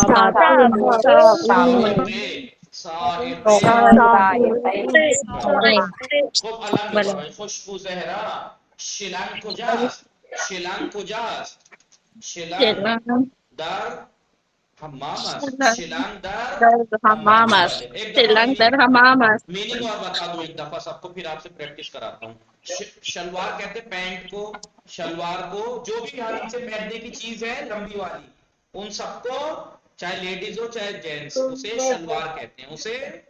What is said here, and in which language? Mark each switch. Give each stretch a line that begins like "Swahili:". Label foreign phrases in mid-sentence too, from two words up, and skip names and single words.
Persian: سائقه، سائقه. خب الان بفرمایید خوشبو زهرا، شلنگ کجاست؟ شلنگ کجاست؟ شلنگ در حمام است. شلنگ در حمام است.
Urdu: بله ایک دفعہ میننگ اور بتا دوں ایک دفعہ سب کو، پھر آپ سے پریکٹس کراتا ہوں. شلوار کہتے ہیں پینٹ کو، شلوار کو، جو بھی یہاں نیچے پہننے کی چیز ہے لمبی والی، ان سب کو چاہے لیڈیز ہو چاہے جینٹس اسے شلوار کہتے ہیں. اسے